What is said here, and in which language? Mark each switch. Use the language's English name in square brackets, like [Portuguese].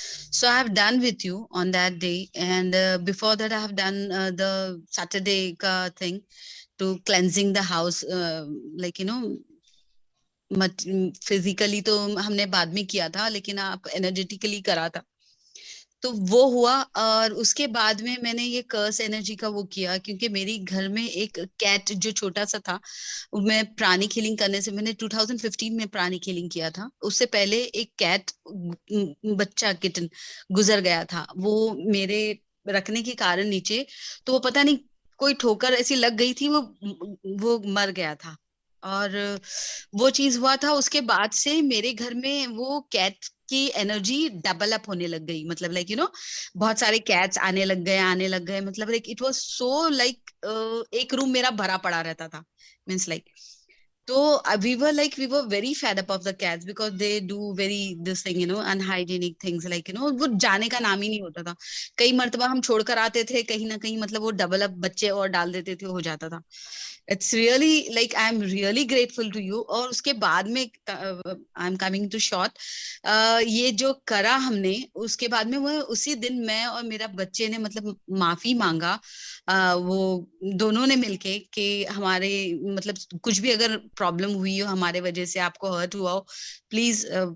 [English] So I have done with you on that day, and before that I have done the Saturday ka thing to cleansing the house, like [Hindi] physically तो हमने बाद में किया था, लेकिन आप energetically करा था, तो वो हुआ। और उसके बाद में मैंने ये कर्स एनर्जी का वो किया, क्योंकि मेरी घर में एक कैट जो छोटा सा था, मैं प्राणी हीलिंग करने से, मैंने 2015 में प्राणी हीलिंग किया था, उससे पहले एक कैट बच्चा किटन गुजर गया था, वो मेरे रखने के कारण नीचे, तो वो पता नहीं कोई ठोकर ऐसी लग गई थी, वो मर गया था। और वो चीज हुआ था, उसके बाद से मेरे घर में वो कैट की एनर्जी डबल अप होने लग गई, मतलब लाइक बहुत सारे कैट्स आने लग गए, मतलब [English] like it was so like [Hindi] एक रूम मेरा भरा पड़ा रहता था, मीन्स लाइक। [English] तो we were very fed up of the cats because they do very this thing, unhygienic things, like [Hindi] वो जाने का नाम ही नहीं होता था। कई मर्तबा हम छोड़कर आते थे कहीं ना कहीं, मतलब वो डबल अप बच्चे और डाल देते थे, हो जाता था। [English] It's really like I am really grateful to you. [Hindi] और उसके बाद में [English] I am coming to short, [Hindi] ये जो करा हमने, उसके बाद में वो उसी दिन मैं और मेरा बच्चे ने मतलब माफी मांगा, वो दोनों ने मिलके, कि हमारे मतलब कुछ भी अगर प्रॉब्लम हुई हो हमारे वजह से, आपको हर्ट हुआ हो, प्लीज